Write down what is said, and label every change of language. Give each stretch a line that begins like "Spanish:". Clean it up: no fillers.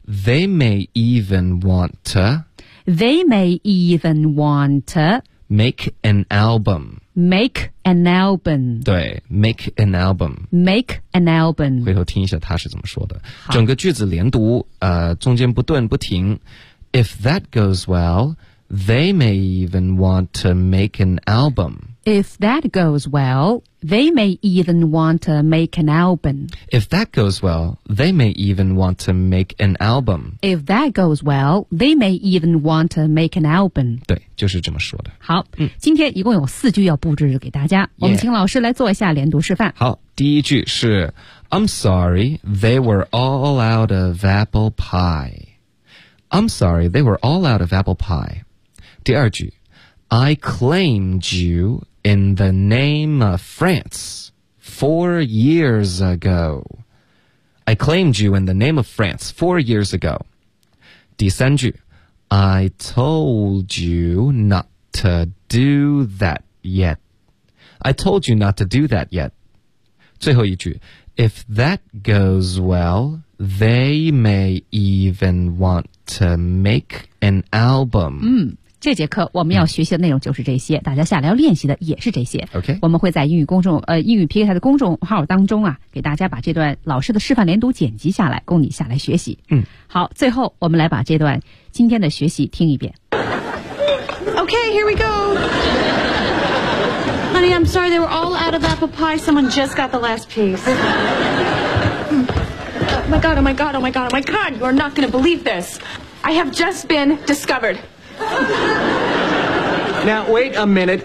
English: they may even want to They may even want to make an album. Make an album.
Chinese: 对
English: ，make an album. Make an album.
Chinese: 回头听一下他是怎么说的。整个句子连读，中间不顿不停。
English: If that goes well, they may even want to make an album. If that goes well, they may even want to make an album. If that goes well, they may even want to make an album. If that goes well, they may even want to make an album.
Chinese: 对，就是这么说的。好，今天一共有四句要布置给大家，我们请老师来做一下连读示范。好，第一句是
English: I'm sorry, they were all out of apple pie. I'm sorry, they were all out of apple pie.
Chinese: 第二句
English: I claimed you in the name of France 4 years ago. I claimed you in the name of France 4 years ago.
Chinese: 第三句
English: I told you not to do that yet. I told you not to do that yet.
Chinese: 最后一句
English: If that goes well, they may even want to make an album.
Chinese: 这节课我们要学习的内容就是这些，大家下来要练习的也是这些。
English: OK，
Chinese: 我们会在英语 PK 台的公众号当中啊，给大家把这段老师的示范连读剪辑下来，供你下来学习。好，最后我们来把这段今天的学习听一遍。
English: OK， here we go. Honey, I'm sorry they were all out of apple pie. Someone just got the last piece. Oh my god! Oh my god! Oh my god! Oh my god! You are not going to believe this. I have just been discovered. Now, wait a minute.